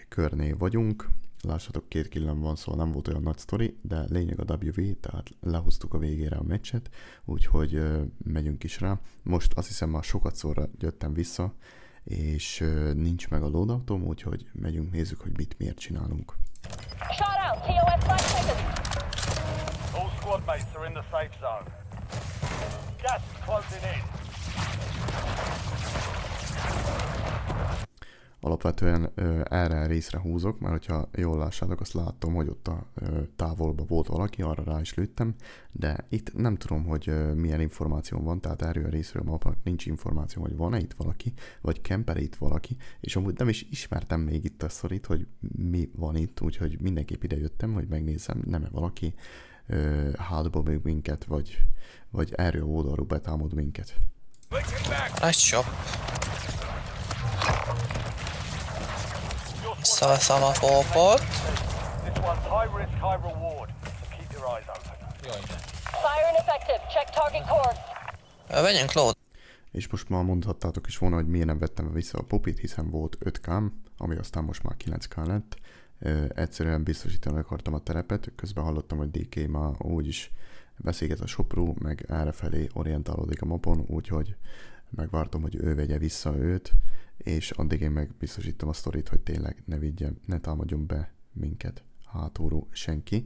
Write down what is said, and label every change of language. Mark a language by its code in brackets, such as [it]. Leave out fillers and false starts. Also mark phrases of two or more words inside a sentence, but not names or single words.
[hu] körnél vagyunk, lássatok, 2 killem van, szóval nem volt olyan nagy sztori, de lényeg a WV, tehát lehoztuk a végére a meccset, úgyhogy megyünk is rá. Most azt hiszem már sokat szorra jöttem vissza, és nincs meg a loadoutom, úgyhogy megyünk, nézzük, hogy mit, miért csinálunk. [en] All squad mates are in the safe zone. Gas is closing in. [hu] Alapvetően erre a részre húzok, mert hogyha jól lássátok, azt látom, hogy ott a távolban volt valaki, arra rá is lőttem, de itt nem tudom, hogy milyen információ van, tehát erről a részről a mapnak nincs információ, hogy van-e itt valaki, vagy kempere itt valaki, és amúgy nem is ismertem még itt a szorít, hogy mi van itt, úgyhogy mindenképp ide jöttem, hogy megnézem, nem-e valaki hátba mög minket, vagy erről oldalról betámad minket. [en] Nice shop. [hu] Visszaveszem a popot. [en] This one's high risk, high reward, so keep your eyes open. Fire ineffective. Check target course. [hu] Vegyünk load. És most már mondhattátok is volna, hogy miért nem vettem vissza a popit, hiszen volt 5K, ami aztán most már 9K lett. Egyszerűen biztosítani akartam a terepet, közben hallottam, hogy DK már úgyis beszélget a Sopró, meg errefelé orientálódik a mapon, úgyhogy megvártam, hogy ő vegye vissza őt, és addig én meg biztosítom a sztorit, hogy tényleg ne támadjon be minket hátulról senki.